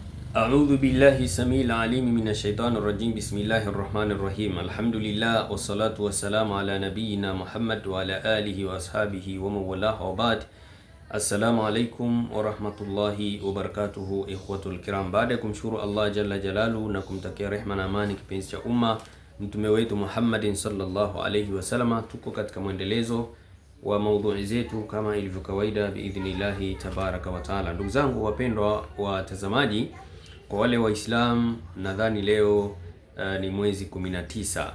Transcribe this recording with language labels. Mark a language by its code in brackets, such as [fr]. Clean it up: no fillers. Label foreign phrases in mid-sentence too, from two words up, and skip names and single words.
[ar] أعوذ بالله السميع العليم من الشيطان الرجيم بسم الله الرحمن الرحيم. الحمد لله والصلاة والسلام على نبينا محمد وعلى آله وأصحابه ومن والاه وبعد. السلام عليكم ورحمة الله وبركاته الإخوة الكرام. [sw] Baada ya kumshukuru [ar] الله جل جلاله [sw] na kumtakia rehma na amani kipenzi cha umma mtume wetu [ar] محمد صلى الله عليه وسلم, [sw] tuko katika mwendelezo wa maudhui zetu kama ilivyo kawaida [ar] بإذن الله تبارك وتعالى. [sw] Ndugu zangu wapendwa watazamaji, kwa wale Waislamu nadhani leo ni mwezi 19.